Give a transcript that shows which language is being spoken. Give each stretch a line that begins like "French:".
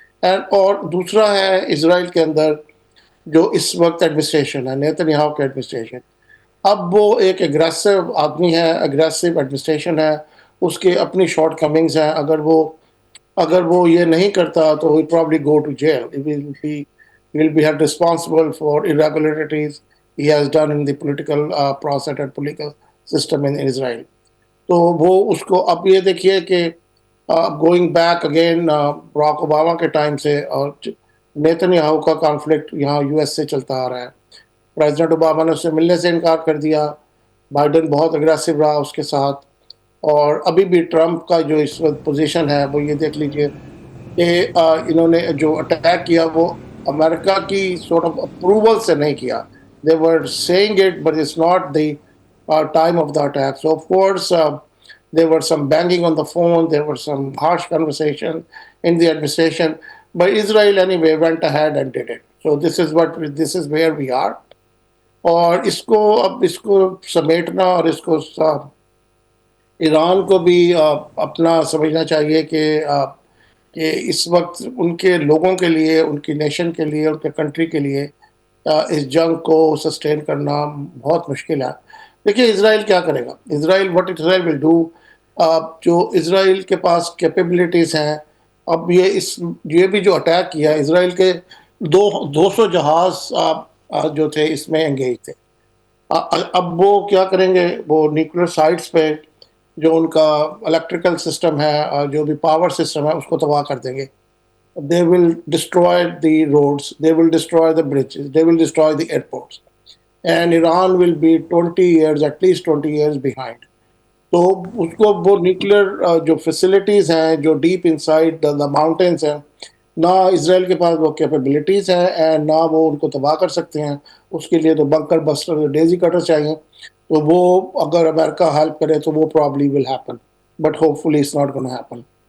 Urdu: اور دوسرا ہے اسرائیل کے اندر جو اس وقت ایڈمنسٹریشن ہے، نیتن یاہو کی ایڈمنسٹریشن. اب وہ ایک اگریسو آدمی ہے، اگریسو ایڈمنسٹریشن ہے، اس کے اپنی شارٹ کمنگز ہیں. اگر وہ یہ نہیں کرتا تو
English: he probably go to jail. He will be held responsible for irregularities he has done in the political process and political system in Israel.
Urdu: تو وہ اس کو اب یہ دیکھیے کہ
English: going back again
Urdu: Barack Obama کے ٹائم سے اور نیتن یاہو کا کانفلکٹ یہاں یو ایس سے چلتا آ رہا ہے. پریزیڈنٹ اوباما نے اس سے ملنے سے انکار کر دیا، بائیڈن بہت اگریسو رہا اس کے ساتھ. اور ابھی بھی ٹرمپ کا جو اس وقت پوزیشن ہے وہ یہ دیکھ لیجئے کہ انہوں نے جو اٹیک کیا وہ امریکہ کی سورٹ آف اپروول سے نہیں کیا.
English: They were saying it, but it's not the time of the attack. So of course there were some banging on the phone, there were some harsh conversation in the administration, but Israel anyway went ahead and did it. So this is where we are.
Urdu: اور اس کو سمیٹنا اور اس کو ایران کو بھی اپنا سمجھنا چاہیے کہ اس وقت ان کے لوگوں کے لیے، ان کی نیشن کے لیے، ان کے کنٹری کے لیے اس جنگ کو سسٹین کرنا بہت مشکل ہے. دیکھیے اسرائیل کیا کرے گا،
English: What Israel will do.
Urdu: جو اسرائیل کے پاس کیپیبلٹیز ہیں، اب یہ بھی جو اٹیک کیا اسرائیل کے 200 جہاز جو تھے اس میں انگیج تھے. اب وہ کیا کریں گے، وہ نیوکلیر سائٹس پہ جو ان کا الیکٹریکل سسٹم ہے، جو بھی پاور سسٹم ہے، اس کو تباہ کر دیں گے.
English: They will destroy the roads, they will destroy the bridges, they will destroy the airports. And Iran will be 20 years, at least 20 years behind.
Urdu: تو اس کو وہ نیوکلیر جو فیسلٹیز ہیں جو
English: deep inside the mountains
Urdu: ہیں، نہ اسرائیل کے پاس وہ کیپیبلٹیز ہیں اینڈ نہ وہ ان کو تباہ کر سکتے ہیں. اس کے لیے تو بنکر بسٹر، ڈیزی کٹر چاہیے. تو وہ اگر امریکہ ہیلپ کرے تو وہ
English: Probably will happen, but hopefully it's not gonna happen.